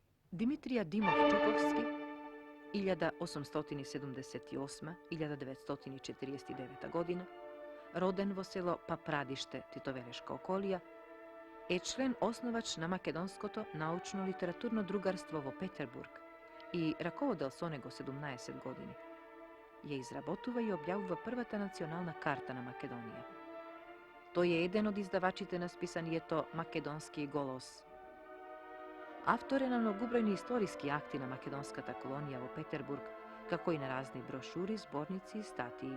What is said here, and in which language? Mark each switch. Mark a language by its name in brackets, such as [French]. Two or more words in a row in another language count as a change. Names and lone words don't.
[Macedonian] Dimitrija Dimov-Čupovski 1878-1949 godina, роден во село Папрадиште Титовелешка околија, је член основач на македонското научно-литературно другарство во Петербург и раководел со него 17 godini. Ја изработува и објавува првата национална карта на Македонија. Тој е еден од издавачите на списанието Македонски голос. Автор е на многобројни историски акти на македонската колонија во Петербург, како и на разни брошури, зборници и статии.